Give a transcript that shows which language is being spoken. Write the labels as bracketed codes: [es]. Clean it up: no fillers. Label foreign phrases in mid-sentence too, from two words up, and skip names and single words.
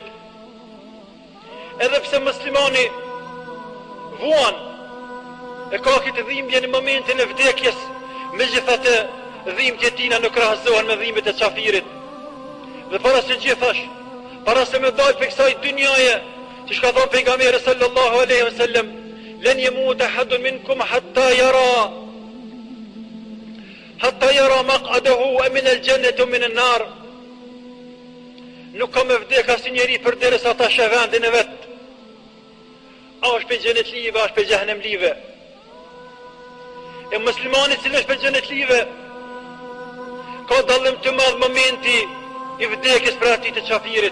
[sq] Edhe pse muslimani vuan e ka këtë dhimbje në momentin e vdekjes, megjithatë dhimbjet e tina nuk krahasohen me dhimbjet e shafirit. Dhe para se gjithash, para se me dalë për kësaj dynjaje, që shka thonë pejgamberi [ar] صلى الله عليه وسلم, لن يموت أحد منكم حتى يرى مقعده من الجنة من النار. [sq] Nuk ka me vdek asnjë njeri përderisa ta sheh vendin e vet. A është për xhenet live, a është për xhehenem live. E muslimani që është për xhenet live, ka dallim të madh momenti i vdekjes për atit të qafirit.